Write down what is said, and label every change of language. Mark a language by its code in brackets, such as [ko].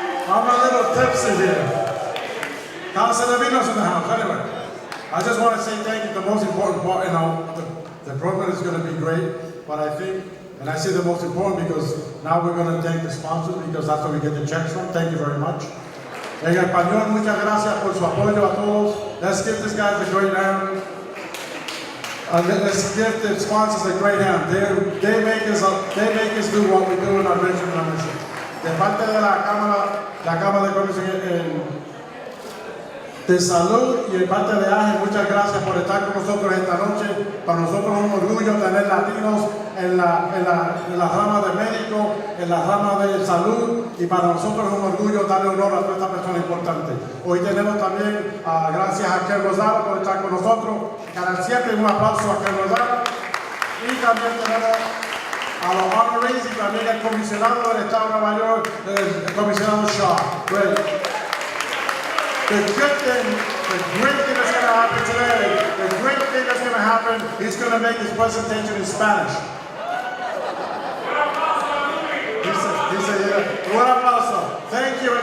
[en] I'm a little tipsy here. Casa de Vinos in the house, anyway. I just want to say thank you. The most important part, the program is going to be great, but I think, and I say the most important because now we're going to thank the sponsors because that's where we get the checks from. Thank you very much. [es] En español, muchas gracias por su apoyo a todos. [en] Let's give these guys a great hand. Let's give the sponsors a great hand. They make us do what we do in our vision and our mission. [es] De parte de la Cámara de Comercio de Salud y de parte de AGE, muchas gracias por estar con nosotros esta noche. Para nosotros es un orgullo tener latinos en la rama de médico, en la rama de salud, y para nosotros es un orgullo darle honor a toda esta persona importante. Hoy tenemos también, gracias a Ken Rosado por estar con nosotros. Cada siempre un aplauso a Ken Rosado. Y también tenemos a los honorees y también el comisionado del Estado de Nueva York, el comisionado Shaw. [en] The great thing that's going to happen today, the great thing that's going to happen, he's going to make his presentation in Spanish. He said, yeah. [es] Un aplauso. [en] Thank you.